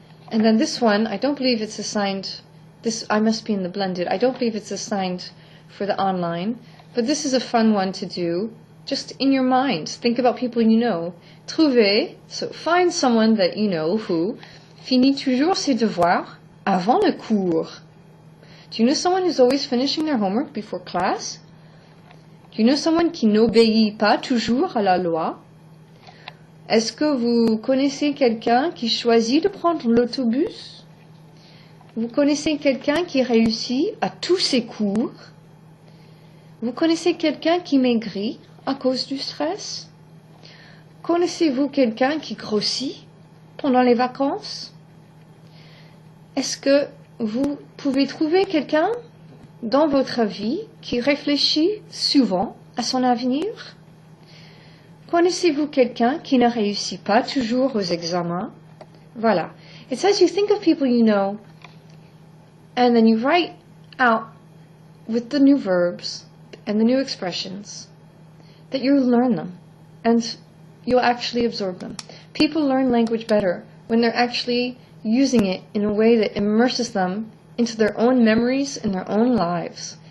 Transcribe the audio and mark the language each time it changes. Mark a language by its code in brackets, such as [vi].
[en] And then this one, I don't believe it's assigned, I must be in the blended, I don't believe it's assigned for the online, but this is a fun one to do, just in your mind. Think about people you know. Trouver, so find someone that you know who [fr] finit toujours ses devoirs avant le cours. [en] Do you know someone who's always finishing their homework before class? Do you know someone [fr] qui n'obéit pas toujours à la loi? Est-ce que vous connaissez quelqu'un qui choisit de prendre l'autobus? Vous connaissez quelqu'un qui réussit à tous ses cours? Vous connaissez quelqu'un qui maigrit à cause du stress? Connaissez-vous quelqu'un qui grossit pendant les vacances? Est-ce que vous pouvez trouver quelqu'un dans votre vie qui réfléchit souvent à son avenir? Connaissez-vous quelqu'un qui ne réussit pas toujours aux examens? Voilà. [en] It says you think of people you know, and then you write out with the new verbs and the new expressions that you'll learn them, and you'll actually absorb them. People learn language better when they're actually using it in a way that immerses them into their own memories and their own lives.